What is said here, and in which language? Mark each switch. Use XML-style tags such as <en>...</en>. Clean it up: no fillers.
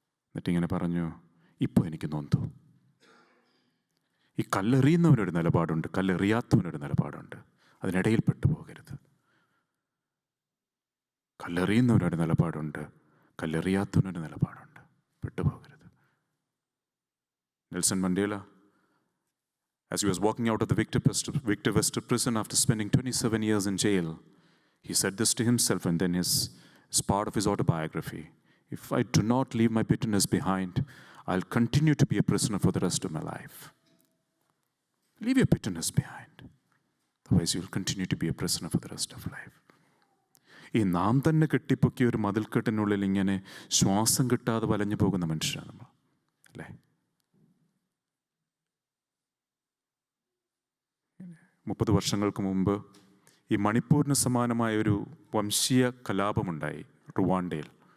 <ml>എന്നിട്ടിങ്ങനെ പറഞ്ഞു, ഇപ്പോൾ എനിക്ക് നൊന്തു. ഈ കല്ലെറിയുന്നവനൊരു നിലപാടുണ്ട്, കല്ലെറിയാത്തവനൊരു നിലപാടുണ്ട്. അതിനിടയിൽ പെട്ടുപോകരുത്. കല്ലെറിയുന്നവനൊരു നിലപാടുണ്ട്, കല്ലെറിയാത്തവനൊരു നിലപാടുണ്ട്. പെട്ടുപോകരുത്.</ml> <en>Nelson Mandela, as he was walking out of the Victor Verster prison after spending 27 years in jail, he said this to himself, and then as part of his autobiography: if I do not leave my bitterness behind, I'll continue to be a prisoner for the rest of my life. Leave your bitterness behind. Otherwise you'll continue to be a prisoner for the rest of life.</en> <ml>ഈ നാം തന്നെ കെട്ടിപ്പൊക്കിയ ഒരു മതിൽക്കെട്ടിനുള്ളിൽ ഇങ്ങനെ ശ്വാസം കിട്ടാതെ വലഞ്ഞു പോകുന്ന മനുഷ്യരാണ് നമ്മൾ, അല്ലേ? 30 വർഷങ്ങൾക്ക് മുമ്പ് ഈ മണിപ്പൂരിന് സമാനമായ ഒരു വംശീയ കലാപമുണ്ടായി റുവാണ്ടയിൽ.</ml>